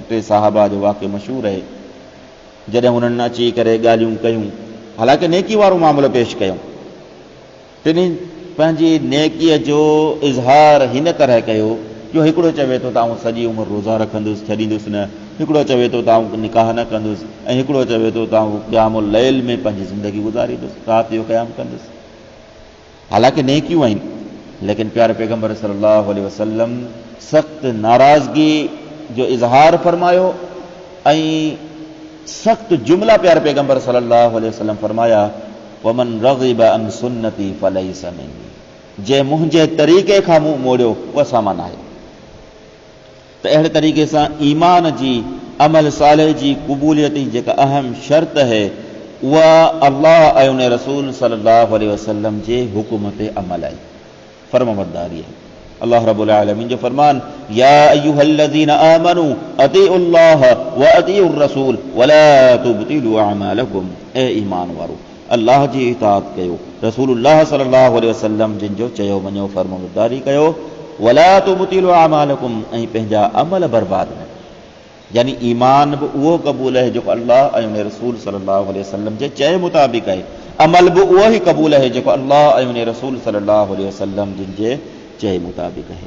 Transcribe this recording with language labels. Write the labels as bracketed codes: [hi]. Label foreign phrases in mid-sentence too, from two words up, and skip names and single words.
[sd] टे साहबा जो वाक़ियो मशहूरु आहे, जॾहिं हुननि अची करे ॻाल्हियूं कयूं, हालांकि नेकी वारो मामलो पेश कयूं, टिनी पंहिंजी नेकीअ जो इज़हार हिन तरह कयो जो हिकिड़ो चवे थो त आउं सॼी उमिरि रोज़ा रखंदुसि, छॾींदुसि न, हिकिड़ो चवे थो त आउं निकाह न कंदुसि, ऐं हिकिड़ो चवे थो त आउं [ar] قيام الليل [sd] में पंहिंजी ज़िंदगी गुज़ारींदुसि, राति जो क़याम कंदुसि। हालांकि नेकियूं आहिनि, लेकिन प्यारे पैगंबर [ar] صلى الله عليه وسلم [sd] सख़्त नाराज़गी जो इज़हार फरमायो ऐं सख़्त जुमला प्यारे पैगंबर [ar] صلى الله عليه وسلم [sd] फरमाया, [ar] ومن رغب عن سنتي فليس مني, [sd] जंहिं मुंहिंजे तरीक़े खां मुंहुं मोड़ियो उहा सामान आहे। त अहिड़े तरीक़े सां ईमान जी, अमल साले जी क़बूलियत जी जेका अहम शर्त है, उहा अल्लाह ऐं उन रसूल [ar] صلى الله عليه وسلم [sd] जे हुकुम ते अमल आहे, फर्माबरदारी आहे। [ar] الله رب العالمين [sd] जो फरमान, [ar] يا أيها الذين آمنوا أطيعوا الله وأطيعوا الرسول ولا تبطلوا أعمالكم, [sd] ए ईमान वारो अल्लाह जी इताअत कयो, रसूलुल्लाह [ar] صلى الله عليه وسلم [sd] जिन जो चयो वञो फर्माबरदारी कयो, [ar] ولا تبطلوا أعمالكم, [sd] ऐं पंहिंजा अमल बर्बाद न। यानी ईमान बि उहो क़बूल आहे जेको अल्लाह ऐं उन रसूल [ar] صلى الله عليه وسلم [sd] जे चए मुताबिक़ आहे, अमल बि उहो ई क़बूल आहे जेको अल्लाह ऐं उन रसूल [ar] صلى الله عليه وسلم [sd] जिन जे चए मुताबिक़ आहे।